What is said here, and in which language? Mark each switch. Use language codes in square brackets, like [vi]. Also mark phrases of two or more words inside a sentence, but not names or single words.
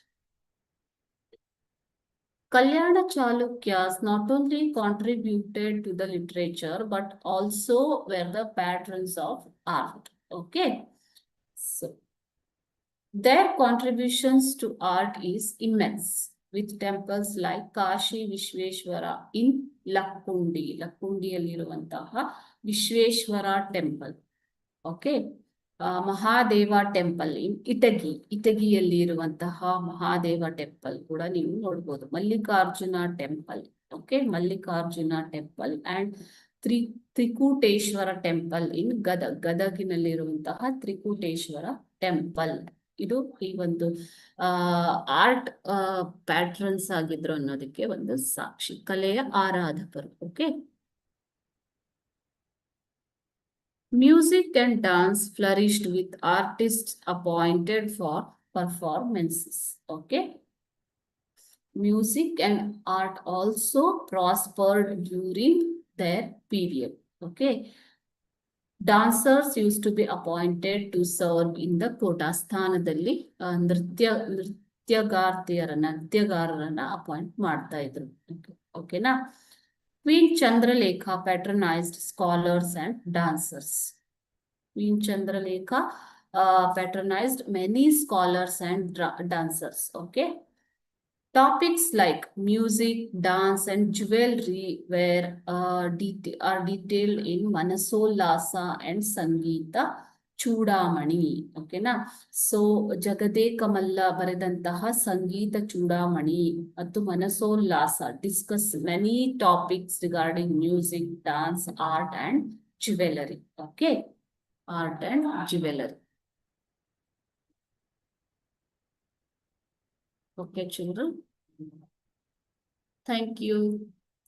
[en] Kalyana Chalukyas not only contributed to the literature but also were the patrons of art. Okay. So their contributions to art is immense, with temples like Kashi Vishveshwara in Lakkundi. [kn] Lakkundiಯಲ್ಲಿರುವಂತಹ Vishveshwara temple. [en] Okay. Mahadeva temple in Itagi. [kn] Itagiಯಲ್ಲಿರುವಂತಹ Mahadeva temple ಕೂಡ ನೀವು ನೋಡಬಹುದು. [en] Mallikarjuna temple. Okay. Mallikarjuna temple and Trikuteshwara temple in Gadag. [kn] ಗದಗಿನಲ್ಲಿರುವಂತಹ ತ್ರಿಕೂಟೇಶ್ವರ ಟೆಂಪಲ್. ಇದು ಈ ಒಂದು [en] art patrons [kn] ಆಗಿದ್ರು ಅನ್ನೋದಕ್ಕೆ ಒಂದು ಸಾಕ್ಷಿ, ಕಲೆಯ ಆರಾಧಕರು. ಓಕೆ. [en] Music and dance flourished with artist appointed for performances. Okay. Music and art also prospered during their period. Okay. Dancers used to be appointed to serve in the quota. [kn] ಸ್ಥಾನದಲ್ಲಿ ನೃತ್ಯಗಾರರನ್ನ ಅಪಾಯಿಂಟ್ ಮಾಡ್ತಾ ಇದ್ರು. ಓಕೆನಾ. [en] Queen Chandralekha patronized scholars and dancers. Queen Chandralekha patronized many scholars and dancers. Okay. Topics like music, dance, and jewelry are detailed in Manasollasa and Sangeeta Chudamani. Okay, na? So, [kn] ಜಗದೆ ಕಮಲ್ಲ ಬರದಂತಹ [en] Sangeeta Chudamani attu Manasollasa discuss many topics regarding music, dance, art, and jewelry. Okay, art and jewelry. Okay, children. Thank you.